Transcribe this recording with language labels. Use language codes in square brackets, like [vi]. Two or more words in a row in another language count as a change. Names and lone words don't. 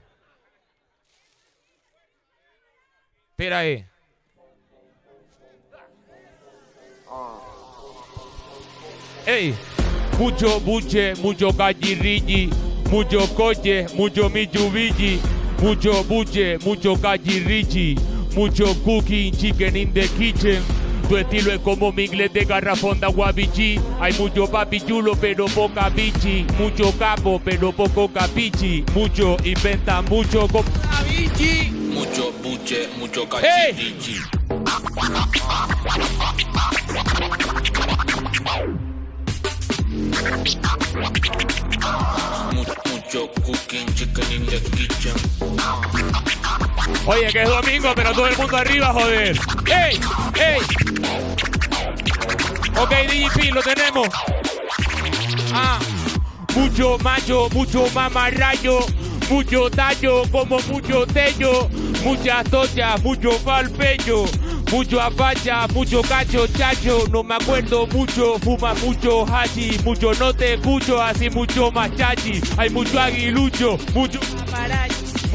[es] Tira ahí. Ey, mucho buche, mucho cachirrilli, mucho coche, mucho Mitsubishi, mucho buche, mucho cachirrilli, mucho [en] cooking, chicken in the kitchen. [es] Tu estilo es como mi inglés de garrafón de aguabichi. Hay mucho papi chulo pero poca bichi. Mucho capo pero poco capichi. Mucho inventa mucho con bichi. Mucho buche, mucho cachirrichi. Mucho [en] cooking, chicken in the kitchen. [es] Oye, que es domingo, pero todo el mundo arriba, joder. ¡Ey! ¡Ey! Ok, DJP, lo tenemos. Mucho macho, mucho mamarrayo, mucho tallo, como mucho tello, muchas tochas, mucho palpeño, mucho apacha, mucho cacho, chacho, no me acuerdo mucho, fuma mucho hashi, mucho no te escucho, así mucho machachi, hay mucho aguilucho, mucho mamarachi.